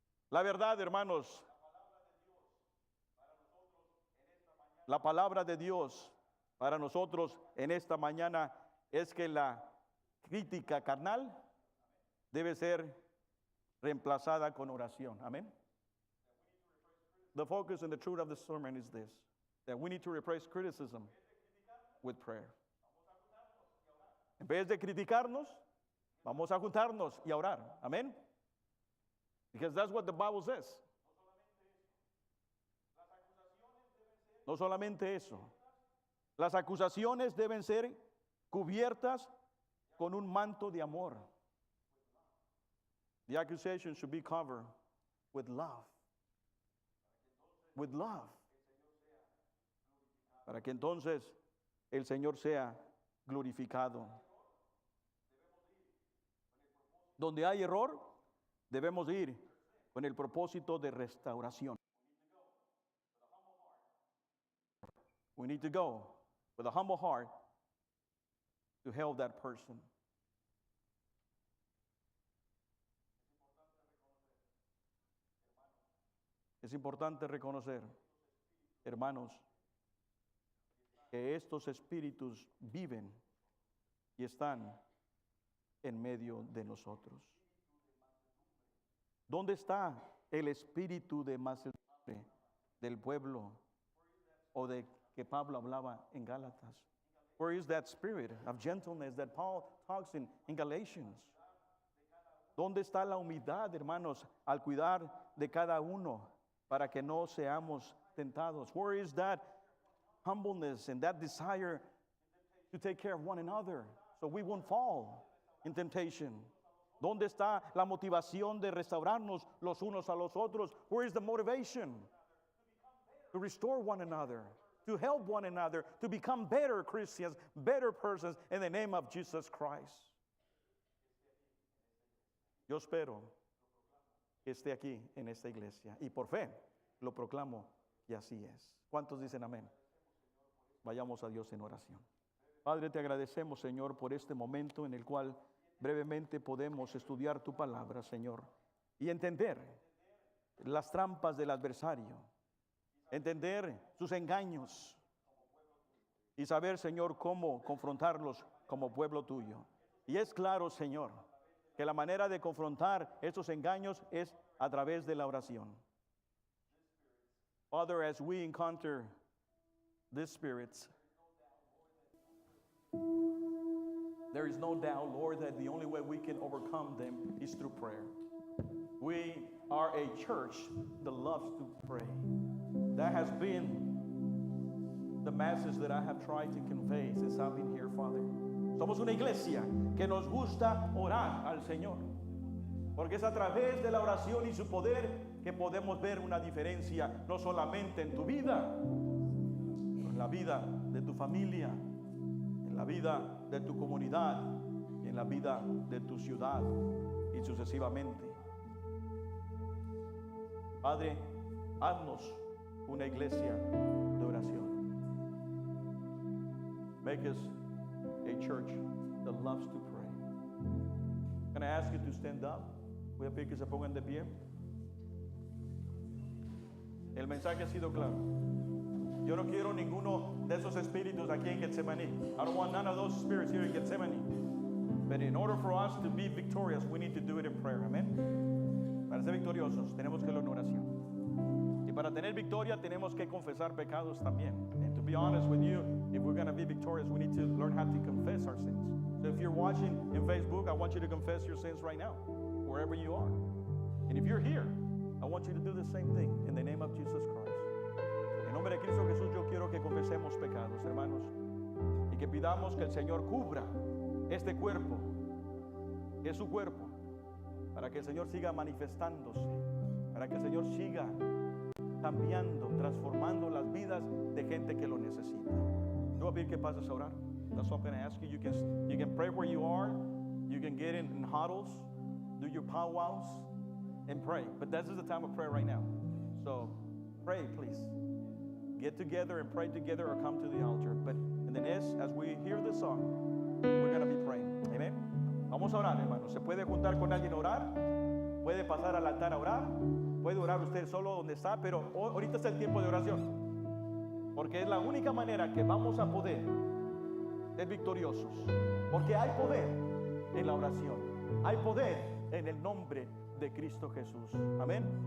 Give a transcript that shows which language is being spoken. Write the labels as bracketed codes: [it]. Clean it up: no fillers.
[es] La verdad, hermanos, la palabra de Dios para nosotros en esta mañana es que la crítica carnal debe ser reemplazada con oración. Amén. [en] The focus and the truth of the sermon is this, that we need to replace criticism with prayer. [es] En vez de criticarnos, vamos a juntarnos y a orar. Amén. [en] Because that's what the Bible says. [es] No solamente eso. Las acusaciones deben ser cubiertas con un manto de amor. [en] The accusation should be covered with love. With love. [es] Para que entonces el Señor sea glorificado. Donde hay error, debemos ir con el propósito de restauración. [en] We need to go with a humble heart to help that person. [es] Es importante reconocer, hermanos, que estos espíritus viven y están en medio de nosotros. ¿Dónde está el espíritu de mansedumbre del pueblo o de que Pablo hablaba en Gálatas? [en] Where is that spirit of gentleness that Paul talks in Galatians? [es] ¿Dónde está la humildad, hermanos, al cuidar de cada uno para que no seamos tentados? [en] Where is that humbleness and that desire to take care of one another so we won't fall in temptation? [es] ¿Dónde está la motivación de restaurarnos los unos a los otros? [en] Where is the motivation to restore one another, to help one another, to become better Christians, better persons in the name of Jesus Christ? [es] Yo espero que esté aquí en esta iglesia y por fe lo proclamo y así es. ¿Cuántos dicen amén? Vayamos a Dios en oración. Padre, te agradecemos, Señor, por este momento en el cual brevemente podemos estudiar tu palabra, Señor, y entender las trampas del adversario, entender sus engaños y saber, Señor, cómo confrontarlos como pueblo tuyo. Y es claro, Señor, que la manera de confrontar estos engaños es a través de la oración. [en] Father, as we encounter these spirits, there is no doubt, Lord, that the only way we can overcome them is through prayer. We are a church that loves to pray. That has been the message that I have tried to convey since I've been here, Father. [es] Somos una iglesia que nos gusta orar al Señor, porque es a través de la oración y su poder que podemos ver una diferencia, no solamente en tu vida, pero en la vida de tu familia, en la vida de tu comunidad, y en la vida de tu ciudad, y sucesivamente. Padre, haznos una iglesia de oración. [en] Make us a church that loves to pray. Can I ask you to stand up? [es] Voy a pedir que se pongan de pie. El mensaje ha sido claro. Yo no quiero ninguno de esos espíritus aquí en Getsemaní. [en] I don't want none of those spirits here in Getsemaní. But in order for us to be victorious, we need to do it in prayer. Amen. [es] Para ser victoriosos, tenemos que ir en oración. Y para tener victoria, tenemos que confesar pecados también. [en] And to be honest with you, if we're going to be victorious, we need to learn how to confess our sins. So if you're watching in Facebook, I want you to confess your sins right now, wherever you are. And if you're here, I want you to do the same thing in the name of Jesus Christ. [es] En nombre de Cristo Jesús, yo quiero que confesemos pecados, hermanos, y que pidamos que el Señor cubra este cuerpo, que es su cuerpo, para que el Señor siga manifestándose, para que el Señor siga cambiando, transformando las vidas de gente que lo necesita. Yo voy a pedir que pases a orar. [en] That's what I'm going to ask you. You can pray where you are. You can get in huddles, do your powwows, and pray. But this is the time of prayer right now. So pray, please. Get together and pray together, or come to the altar. But in the next, as we hear the song, we're going to be praying. Amen. [es] Vamos a orar, hermanos. Se puede juntar con alguien a orar. Puede pasar al altar a orar. Puede orar usted solo donde está, pero ahorita es el tiempo de oración. Porque es la única manera que vamos a poder ser victoriosos. Porque hay poder en la oración. Hay poder en el nombre de Cristo Jesús. Amén.